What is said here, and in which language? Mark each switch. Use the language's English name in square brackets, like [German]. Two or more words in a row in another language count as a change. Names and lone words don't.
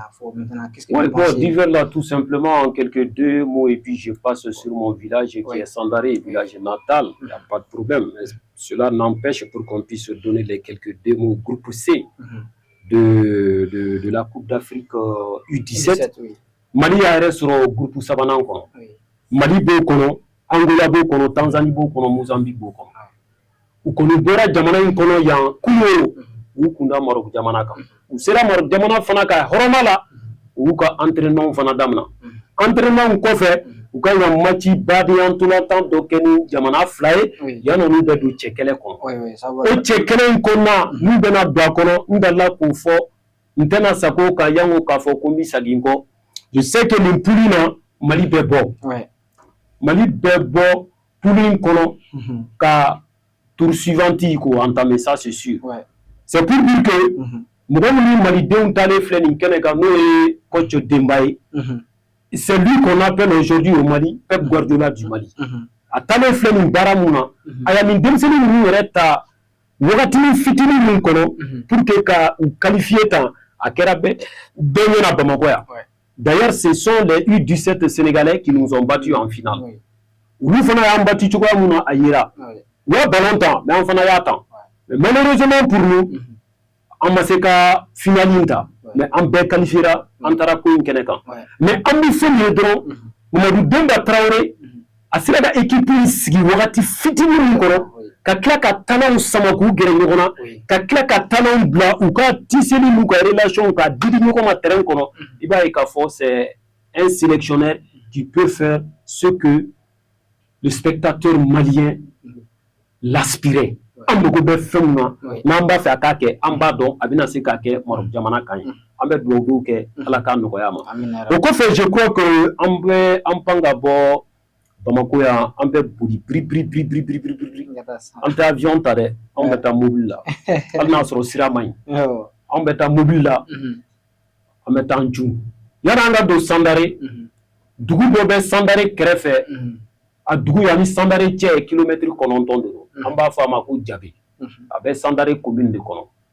[French] Maintenant, qu'est-ce que vous pensez? Divers là, tout simplement, en quelques deux mots, et puis je passe sur mon village qui est Sandaré, village natal, il n'y a pas de problème. Mais cela n'empêche pour qu'on puisse donner les quelques deux mots groupe C de la Coupe d'Afrique U17. Mali a sur le groupe Sabanan. [Bambara] Mali b'o kɔnɔ, Angola b'o kɔnɔ, Tanzanie b'o kɔnɔ, Mozambique b'o kɔnɔ. U kɔni bɔra jamana in kɔnɔ yan kunun u kunda Maroc jamana kan. U sera Maroc jamana fana ka hɔrɔnma la u y'u ka entraînement fana daminɛ. Entraînement kɔfɛ u ka kan match baden ntolantan dɔ kɛ ni jamana fila ye yanni olu bɛ don cɛ kɛlɛ kɔnɔ. O cɛ kɛlɛ in kɔnɔna n'u bɛna don a kɔnɔ n delila k'o fɔ n tɛna sago kan yanko k'a fɔ ko n bɛ segin kɔ. [French] Je sais que [Bambara] nin poule in na Mali bɛ bɔ. Mali bɛ bɔ poule in kɔnɔ ka [French] tour suivante [Bambara] ko entamer, [French] ça c'est sûr. C'est pour dire que [Bambara] mɔgɔ minnu malidenw talen filɛ nin kɛnɛ kan n'o ye coach Demba ye. [French] C'est lui qu'on appelle aujourd'hui au Mali Pep Guardiola du Mali. [Bambara] A talen filɛ nin baara mun na a ya nin denmisɛnnin ninnu yɛrɛ ta wagatinin fitinin min kɔnɔ [French] pour que [Bambara] ka u qualifier tan a kɛra bɛɛ ɲɛna Bamakɔ yan. [French] D'ailleurs ce sont les U17 sénégalais qui nous ont battus en finale. [Bambara] Olu fana y'an battu cogoya mun na a yira. U ye ballon tan mais an fana y'a tan. [French] Mais malheureusement pour nous [Bambara] an ma se ka finale in ta mais an bɛɛ qualifiera an taara ko in kɛnɛ kan. Mais an bɛ fɛn min ye dɔrɔn Mamadou Demba Traoré a sera ka équipe in sigi wagati fitinin min kɔrɔ ka tila ka talents sama k'u gɛrɛ ɲɔgɔn na ka tila ka talents bila u ka tiseli n'u ka relation ka didi ɲɔgɔn ma terrain kɔnɔ i b'a ye k'a fɔ [French] c'est un sélectionneur qui peut faire ce que le spectateur malien l'aspirait. [Bambara] An mago bɛ fɛn min na n'an b'a fɛ a k'a kɛ an b'a dɔn a bɛna se k'a kɛ Maroc jamana kan ye. An bɛ dugawu kɛ Ala k'a nɔgɔya ma. O kɔfɛ [French] je crois que [Bambara] an pan ka bɔ Bamako yan an bɛ boli biri an tɛ avion ta dɛ an bɛ taa mobile la hali n'a sɔrɔ sira man ɲi an bɛ taa mobile la an bɛ taa Njum yanni an ka don Sandare dugu dɔ bɛ Sandare kɛrɛfɛ a dugu yanni Sandare cɛ ye kilomètre 9 de don an b'a fɔ a ma ko Jabe a bɛ Sandare commune de kɔnɔ